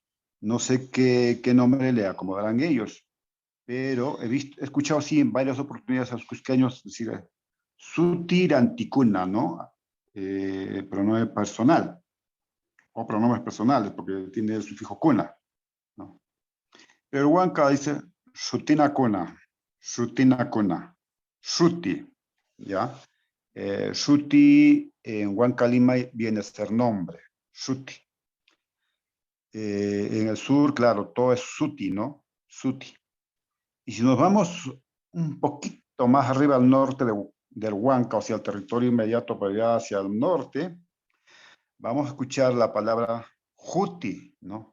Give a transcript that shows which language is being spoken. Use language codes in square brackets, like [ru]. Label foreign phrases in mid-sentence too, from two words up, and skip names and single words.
[es] No sé qué nombre le acomodarán ellos, pero he escuchado sí en varias oportunidades a los cusqueños decir Sutiranticuna, ¿no? Pronombre personal, o pronombres personales, porque tiene el sufijo cuna, ¿no? Pero el huanca dice [qu] Sutina cuna, Sutina cuna, [es] Suti, ¿ya? Suti en Huanca Lima viene a ser nombre, Suti. En el sur, claro, todo es Suti, ¿no? Suti. Y si nos vamos un poquito más arriba al norte del Huanca, o sea, el territorio inmediato para allá hacia el norte, vamos a escuchar la palabra Juti, ¿no?